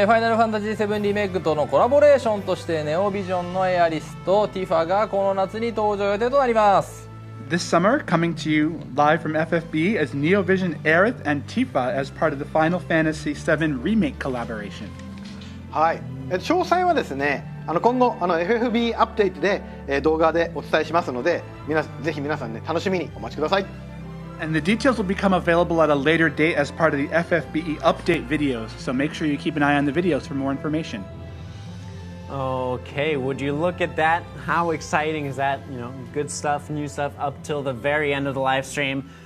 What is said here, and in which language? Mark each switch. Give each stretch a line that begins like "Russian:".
Japanese: ファイナルファンタジー7リメイクとのコラボレーションとしてネオビジョンのエアリスとティファがこの夏に登場予定となります。
English: This summer, coming to you live from FFBE as Neovision Aerith and Tifa as part of the Final Fantasy VII Remake collaboration.
Japanese: はい。詳細はですね、今後FFBE アップデートで動画でお伝えしますので、ぜひ皆さんね楽しみにお待ちください。
English: And the details will become available at a later date as part of the FFBE update videos, so make sure you keep an eye on the videos for more information. Okay, would you look at that? How exciting is that? You know, good stuff, new stuff up till the very end of the live stream.